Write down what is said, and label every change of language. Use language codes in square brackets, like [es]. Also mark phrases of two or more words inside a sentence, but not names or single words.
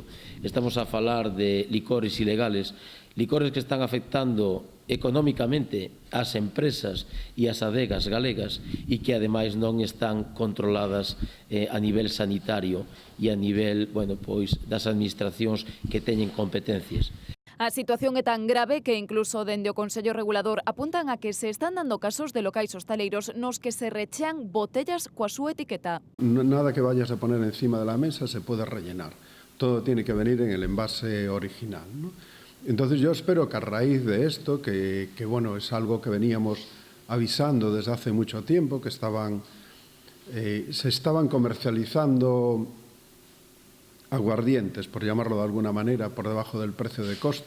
[gl] Estamos a falar de licores ilegales, licores que están afectando económicamente ás empresas e ás adegas galegas e que ademais non están controladas a nivel sanitario e a nivel, pois, das administracións que teñen competencias. A situación é tan grave que incluso dende o Consello Regulador apuntan a que se están dando casos de locais hostaleiros nos que se rechean botellas coa súa etiqueta. [es] Nada que vayas a poner encima de la mesa se puede rellenar. Todo tiene que venir en el envase original, ¿no? Entonces yo espero que a raíz de esto, que bueno, es algo que veníamos avisando desde hace mucho tiempo, que se estaban comercializando aguardientes, por llamarlo de alguna manera, por debajo del precio de costo.